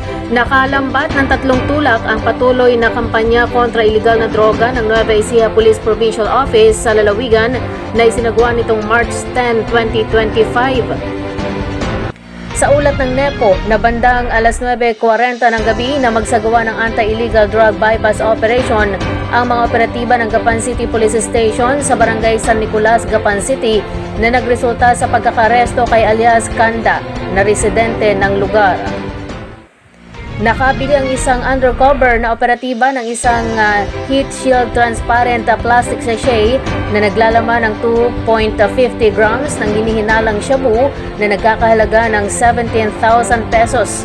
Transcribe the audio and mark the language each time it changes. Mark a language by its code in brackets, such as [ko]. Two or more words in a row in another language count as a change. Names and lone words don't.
[tl] Nakalambat ng 3 tulak ang patuloy na kampanya kontra iligal na droga ng Nueva Ecija Police Provincial Office sa lalawigan na isinagawa nitong March 10, 2025. Sa ulat ng NEPO na bandang alas 9:40 ng gabi na magsagawa ng [en] anti-illegal drug bypass operation [tl] ang mga operatiba ng Gapan City Police Station sa Barangay San Nicolas, Gapan City na nagresulta sa pagkakaresto kay alias Kanda na residente ng lugar. Nakabili ang isang undercover na operatiba ng isang [en] heat shield transparent plastic sachet [tl] na naglalaman ng 2.50 grams ng hinihinalang shabu na nagkakahalaga ng 17,000 pesos.